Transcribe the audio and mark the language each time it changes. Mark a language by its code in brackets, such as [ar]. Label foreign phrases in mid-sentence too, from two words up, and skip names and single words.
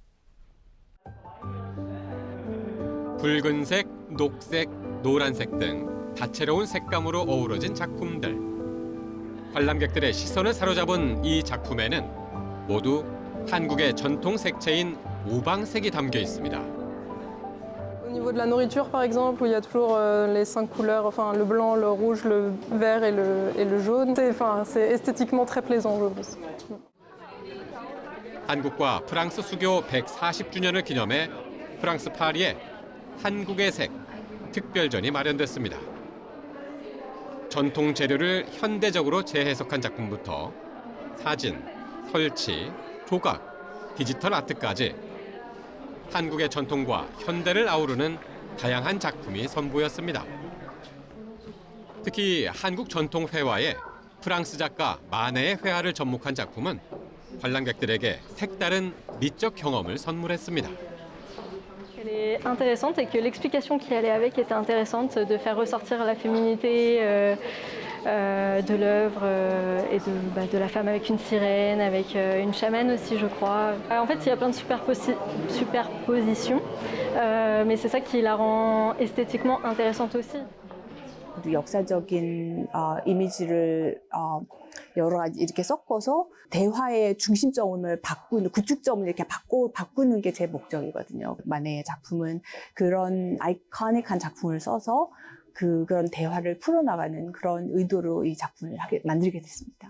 [ko] 붉은색, 녹색, 노란색 등 다채로운 색감으로 어우러진 작품들. 관람객들의 시선을 사로잡은 이 작품에는 모두 한국의 전통 색채인 우방색이 담겨 있습니다. [fr] Au niveau de la nourriture, par exemple, où il y a toujours les 5 couleurs, enfin le blanc, le rouge, le vert et le jaune, c'est esthétiquement très plaisant, je pense. [ko] 한국과 프랑스 수교 140주년을 기념해 프랑스 파리에 한국의 색 특별전이 마련됐습니다. 전통 재료를 현대적으로 재해석한 작품부터 사진, 설치, 조각, 디지털 아트까지 한국의 전통과 현대를 아우르는 다양한 작품이 선보였습니다. 특히 한국 전통 회화에 프랑스 작가 마네의 회화를 접목한 작품은 관람객들에게 색다른 미적 경험을 선물했습니다. [fr] Elle est intéressante et que l'explication qui allait avec était intéressante, de faire ressortir la féminité de l'œuvre et de la femme avec une sirène, avec une chamane aussi, je crois. En fait, il y a plein de superpositions, mais c'est ça qui la rend esthétiquement intéressante aussi. [ko] 역사적인 이미지를 여러 가지 이렇게 섞어서 대화의 중심점을 바꾸는, 구축점을 이렇게 바꾸는 게 제 목적이거든요. 마네의 작품은 그런 아이코닉한 작품을 써서 그런 대화를 풀어나가는 그런 의도로 이 작품을 만들게 됐습니다.